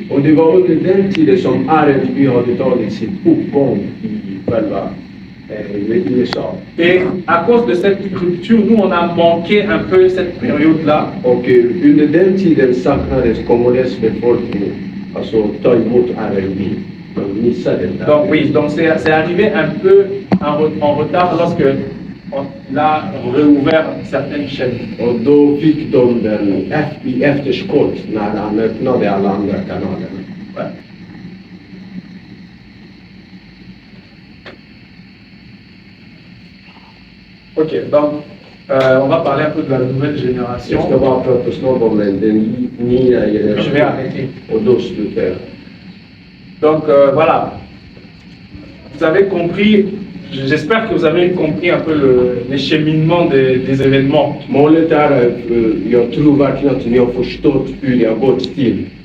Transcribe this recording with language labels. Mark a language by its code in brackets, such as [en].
[sv] Och det var under den tiden som R&B hade tagit sitt uppgång i själva USA. [fr] Et à cause de cette rupture, nous, on a manqué un peu cette période-là. [sv] Och under den tiden saknades Kongolens befolkning, alltså ta emot R&B. De missade den där. [fr] Donc oui, donc c'est arrivé un peu en retard lorsque on a réouvert certaines chaînes. [sv] Och då fick de den i efterskott när han öppnade alla andra kanalerna. [fr] Ouais. Ok, donc on va parler un peu de la nouvelle génération. [sv] Jag ska bara prata snart om den nya [fr] Je vais [sv] generationen. [fr] arrêter. [sv] Och då slutar jag. [fr] Donc voilà, vous avez compris, j'espère que vous avez compris un peu les cheminements des événements. [sv] Målet är, jag tror verkligen att ni har förstått hur det har gått till.